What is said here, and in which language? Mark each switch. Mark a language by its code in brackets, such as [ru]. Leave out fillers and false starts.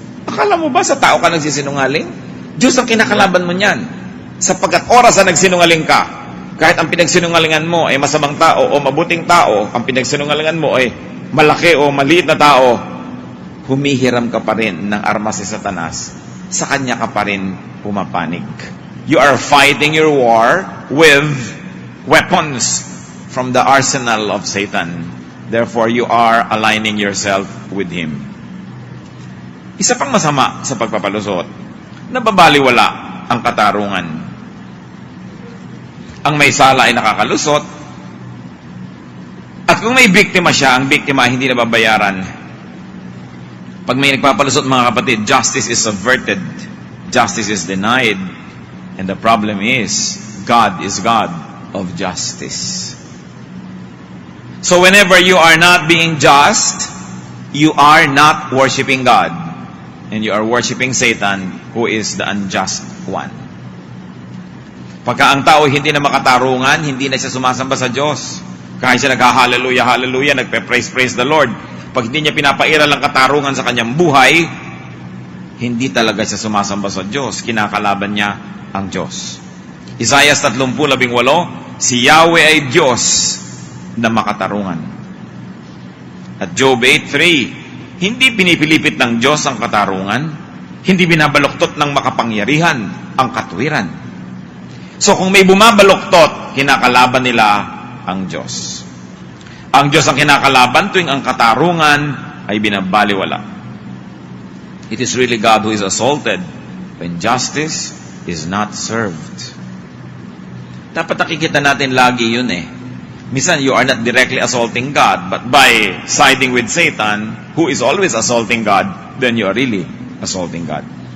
[tl] Akala mo ba sa tao ka nagsisinungaling? Diyos ang kinakalaban mo niyan. Sapagkat oras na nagsinungaling ka, kahit ang pinagsinungalingan mo ay masamang tao o mabuting tao, ang pinagsinungalingan mo ay malaki o maliit na tao, humihiram ka pa rin ng armas si Satanas. Sa kanya ka pa rin pumapanig. [en] You are fighting your war with weapons from the arsenal of Satan. Therefore, you are aligning yourself with him. [tl] Isa pang masama sa pagpapalusot, nababaliwala ang katarungan. Ang may sala ay nakakalusot, at kung may biktima siya, ang biktima hindi nababayaran. Pag may nagpapalusot, mga kapatid, [en] justice is subverted, justice is denied, and the problem is, God is God of justice. So whenever you are not being just, you are not worshiping God. And you are worshiping Satan, who is the unjust one. [tl] Pagka ang tao hindi na makatarungan, hindi na siya sumasamba sa Diyos. Kahit siya nag-hallelujah, hallelujah, nagpe-praise the Lord. Pag hindi niya pinapairal ang katarungan sa kanyang buhay, hindi talaga siya sumasamba sa Diyos. Kinakalaban niya ang Diyos. Isaiah 30:18, si Yahweh ay Diyos na makatarungan. At Job 8:3, hindi pinipilipit ng Diyos ang katarungan, hindi binabaluktot ng makapangyarihan ang katuwiran. So kung may bumabaluktot, kinakalaban nila ang Diyos. Ang Diyos ang kinakalaban tuwing ang katarungan ay binabaliwala. [en] It is really God who is assaulted when justice is not served. [tl] Dapat nakikita natin lagi yun [en] Minsan, you are not directly assaulting God, but by siding with Satan, who is always assaulting God, then you are really assaulting God.